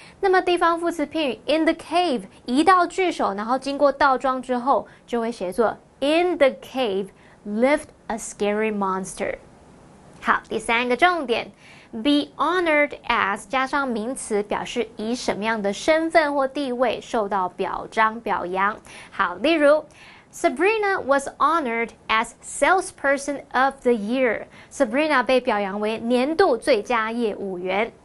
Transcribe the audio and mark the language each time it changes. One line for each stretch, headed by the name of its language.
Chinese: 那么地方副词片语
English: in the cave
Chinese: 移到句首，然后经过倒装之后，就会写作
English: In the cave lived a scary monster。
Chinese: 好，第3个重点 ，
English: be honored as
Chinese: 加上名词，表示以什么样的身份或地位受到表彰表扬。好，例如。
English: Sabrina was honored as Salesperson of the Year.
Chinese: Sabrina 被表扬为年度最佳业务员。